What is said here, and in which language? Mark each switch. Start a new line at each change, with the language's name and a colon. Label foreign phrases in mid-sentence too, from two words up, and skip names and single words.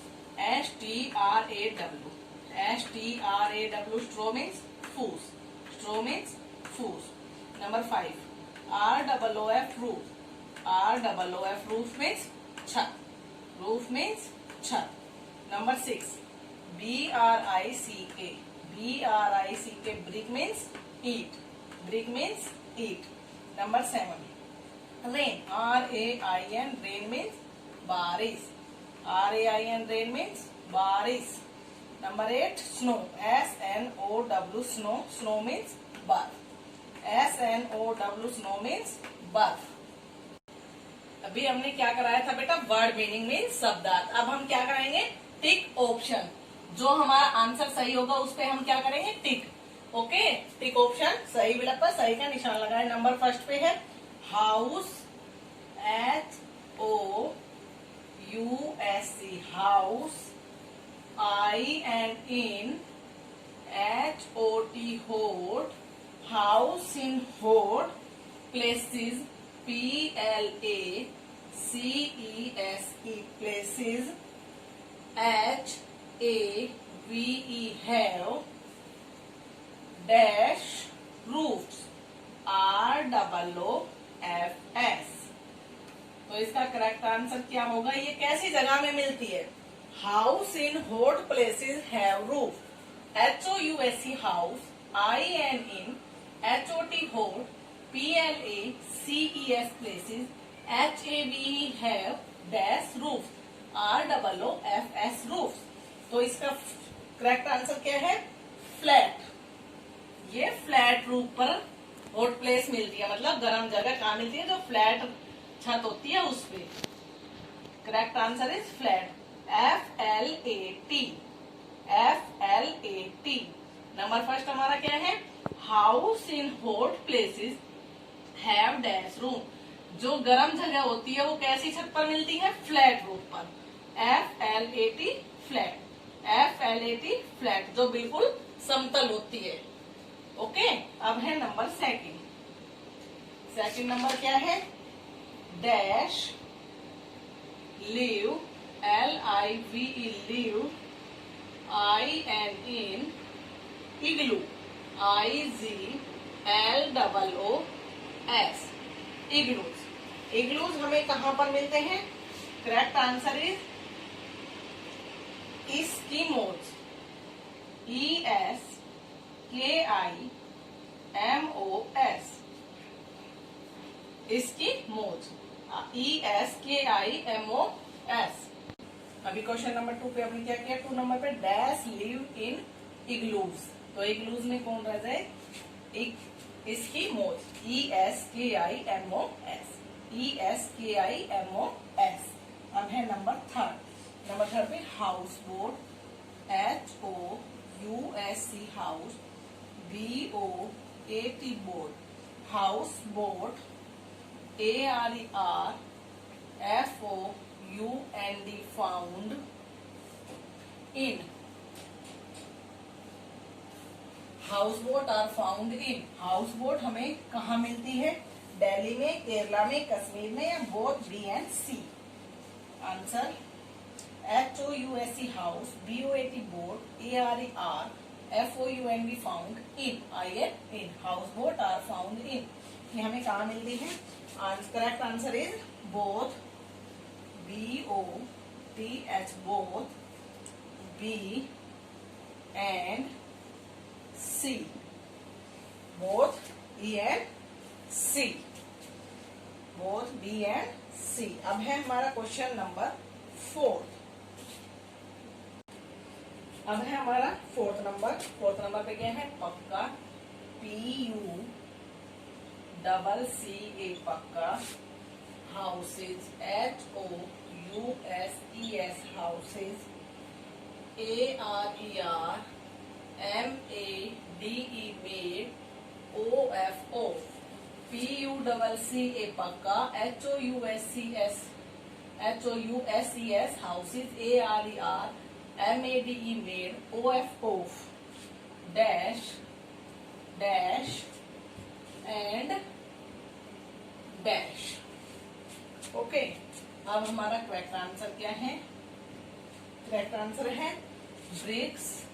English: STRAW. straw means फूस. straw means फूस. नंबर 5 ROOF. रूफ. roof means छत. roof means छत. Number 6, B-R-I-C-K. B-R-I-C-K. Brick means eat. Brick means eat. Number 7, rain. R-A-I-N. Rain means baris. R-A-I-N. Rain means baris. Number 8, snow. S-N-O-W. Snow. Snow means barf. S-N-O-W. Snow means barf.
Hindi: अभी हमने क्या कराया था बेटा?
English: वर्ड मीनिंग मीन्स
Hindi: शब्दार्थ. अब हम क्या कराएंगे?
English: टिक ऑप्शन.
Hindi: जो हमारा आंसर सही होगा उस पे हम क्या करेंगे? टिक. ओके,
English: टिक ऑप्शन
Hindi: सही बिल्कुल पर सही का निशान लगाए.
English: नंबर फर्स्ट
Hindi: पे है हाउस.
English: H-O-U-S-E. हाउस. I-N-in. H-O-T. होट. house in hot. places. P-L-A-C-E-S-E. places. H-A-V-E. have. dash. roofs. R-O-O-F-S.
Hindi: तो इसका
English: करेक्ट आंसर
Hindi: क्या होगा? ये कैसी जगह में मिलती है?
English: house in hot places have roof. H-O-U-S-E. हाउस. I-N-in. H-O-T. होट. P-L-A-C-E-S. places. H-A-V-E. have. dash. roofs. R-O-O-F-S. roofs.
Hindi: तो इसका
English: करेक्ट आंसर
Hindi: क्या है? फ्लैट. ये
English: फ्लैट रूफ
Hindi: पर
English: हॉट प्लेस
Hindi: मिलती है, मतलब गर्म जगह कहाँ मिलती है? जो फ्लैट छत होती है उस पे.
English: करेक्ट आंसर इज फ्लैट. F-L-A-T. F-L-A-T. number first
Hindi: हमारा क्या है?
English: house in hot places have dash room.
Hindi: जो गर्म जगह होती है वो कैसी छत पर मिलती है?
English: flat roof पर. F-L-A-T. फ्लैट. F-L-A-T.
Hindi: फ्लैट, जो बिल्कुल समतल होती है. ओके, अब है
English: नंबर सेकंड. सेकंड नंबर
Hindi: क्या है?
English: डैश. लिव. L-I-V-E. लिव. I-N-in. इग्लू. I-G-L-O-O-S. इग्लूज.
Hindi: इग्लूज हमें कहां पर मिलते हैं?
English: करेक्ट आंसर इज इस्किमोज. E-S-K-I-M-O-S. इस्किमोज. E-S-K-I-M-O-S.
Hindi: अभी
English: क्वेश्चन नंबर
Hindi: 2 पे हमने क्या किया? 2 नंबर पे
English: डैश लिव इन इग्लूज.
Hindi: तो इग्लूज में कौन रह जाए? इस्किमोज.
English: E-S-K-I-M-O-S. E-S-K-I-M-O-S.
Hindi: अब है
English: नंबर थर्ड. नंबर थर्ड
Hindi: पे
English: हाउस बोट. H-O-U-S-E. हाउस. B-O-A-T. बोट. house boat. A-R-E-R-F-O-U-N-D. फाउंड. in. house boat are found in. हाउस बोट
Hindi: हमें कहाँ मिलती है? दिल्ली में, केरला में, कश्मीर में, या
English: बोथ बी एंड सी. आंसर H-O-U-S-E. हाउस. B-O-A-T. बोट. A-R-E-R-F-O-U-N-D. found. in. I-N. इन. house boat are found in.
Hindi: ये हमें कहाँ मिलती है?
English: correct answer is both. B-O-T-H. बोथ. B and C. both E and C. both B and C.
Hindi: अब है हमारा
English: क्वेश्चन नंबर
Hindi: 4. अब है हमारा
English: फोर्थ नंबर. फोर्थ नंबर
Hindi: पे क्या है? पक्का.
English: P-U-C-C-A. पक्का. हाउसेज. H-O-U-S-E-S. हाउसेज. A-R-E-R-M-A-D-E. मेड. O-F-O. P-U-C-C-A. पक्का. H-O-U-S-E-S. H-O-U-S-E-S. हाउसेज. A-R-E-R-M-A-D-E. मेड. O-F-O. dash. dash and dash.
Hindi: ओके, अब हमारा
English: करेक्ट आंसर
Hindi: क्या है?
English: करेक्ट आंसर
Hindi: है ब्रिक्स.